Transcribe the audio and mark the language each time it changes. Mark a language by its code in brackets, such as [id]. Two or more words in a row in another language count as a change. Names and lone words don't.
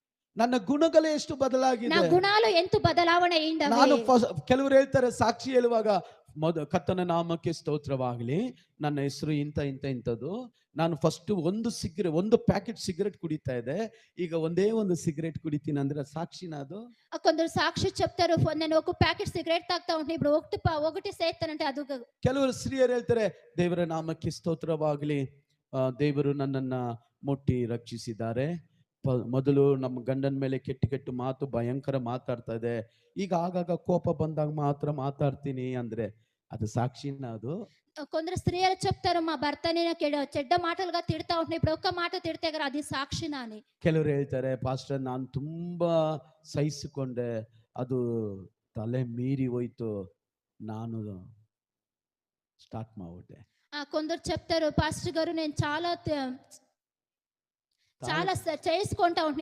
[kn] ನನ್ನ ಗುಣಗಳೇ ಎಷ್ಟು [te] నా [kn] ಬದಲಾಗಿದೆ. [te] గుణాలు ఎంత బదలావణ అయిందవి. [kn] ನಾನು ಕೆಲವರು ಹೇಳ್ತಾರೆ ಸಾಕ್ಷಿ ಹೇಳುವಾಗ ಕರ್ತನ ನಾಮಕ್ಕೆ ಸ್ತೋತ್ರವಾಗಲಿ, ನನ್ನ ಹೆಸರು ಇಂಥ ಇಂಥ ಇಂಥದ್ದು, ನಾನು ಫಸ್ಟ್ ಒಂದು ಪ್ಯಾಕೆಟ್ ಸಿಗರೆಟ್ ಕುಡಿತಾ ಇದೆ, ಈಗ ಒಂದೇ ಒಂದು ಸಿಗರೆಟ್ ಕುಡಿತೀನಿ ಅಂದ್ರೆ ಸಾಕ್ಷಿನ ಅದು? [te] కొందరు సాక్షి చెప్తారు, నేను ఒక ప్యాకెట్ సిగరెట్ తాగుతా ఉంటే ఇప్పుడు ఒకటి సేస్తానంటే ಅದು. [kn] ಕೆಲವರು ಸ್ತ್ರೀಯರು ಹೇಳ್ತಾರೆ ದೇವರ ನಾಮಕ್ಕೆ ಸ್ತೋತ್ರವಾಗಲಿ, ದೇವರು ನನ್ನನ್ನ ಮುಟ್ಟಿ ರಕ್ಷಿಸಿದ್ದಾರೆ, ಮೊದಲು ನಮ್ಮ ಗಂಡನ ಮೇಲೆ ಕೆಟ್ಟ ಕೆಟ್ಟ ಮಾತು ಭಯಂಕರ ಮಾತಾಡ್ತಾ ಇದೆ, ಈಗ ಆಗಾಗ ಕೋಪ ಬಂದಾಗ ಮಾತ್ರ ಮಾತಾಡ್ತೀನಿ ಅಂದ್ರೆ ಅದು ಸಾಕ್ಷಿನ ಅದು? [te] కొందరు స్త్రీలు చెప్తారు, మా భర్తని చెడ్డ మాటలుగా తిడతా ఉంటే ఇప్పుడు ఒక్క మాట తిడితే కదా అది సాక్షినా అని. [kn] ಕೆಲವರು ಹೇಳ್ತಾರೆ ಪಾಸ್ಟರ್ ನಾನು ತುಂಬಾ ಸಹಿಸಿಕೊಂಡೆ, ಅದು ತಲೆ ಮೀರಿ ಹೋಯ್ತು, ನಾನು ಸ್ಟಾರ್ಟ್ ಮಾಡ್ಬಿಟ್ಟೆ. [te] కొందరు చెప్తారు, పాస్టర్ గారు నేను చాలా చేసుకుంటా ఉంటే